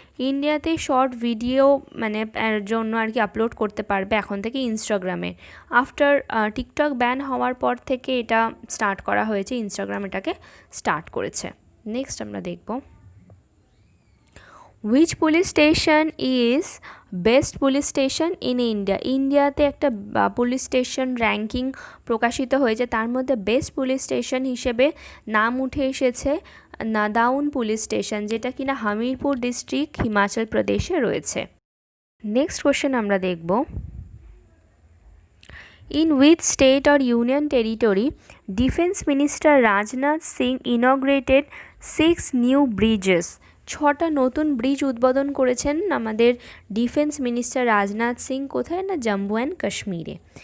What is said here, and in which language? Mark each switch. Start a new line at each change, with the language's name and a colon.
Bangla: ইন্ডিয়াতে short video জন্য আর কি আপলোড করতে পারবে এখন থেকে ইনস্টাগ্রামে। আফটার টিকটক ব্যান হওয়ার পর থেকে এটা স্টার্ট করা হয়েছে, ইনস্টাগ্রাম এটাকে স্টার্ট করেছে। নেক্সট আমরা দেখব,
English: which police station is best police station in India।
Bangla: ইন্ডিয়াতে একটা পুলিশ স্টেশন র্যাঙ্কিং প্রকাশিত হয়েছে, তার মধ্যে বেস্ট পুলিশ স্টেশন হিসেবে নাম উঠে এসেছে নাদাউন পুলিশ স্টেশন, যেটা কিনা হামিরপুর ডিস্ট্রিক্ট হিমাচল প্রদেশে রয়েছে। নেক্সট কোশ্চেন আমরা দেখব,
English: in which state or union territory Defence Minister Rajnath Singh inaugurated 6 new bridges।
Bangla: 6টা নতুন ব্রিজ উদ্বোধন করেছেন আমাদের ডিফেন্স মিনিস্টার রাজনাথ সিং, কোথায় না জম্মু অ্যান্ড কাশ্মীরে।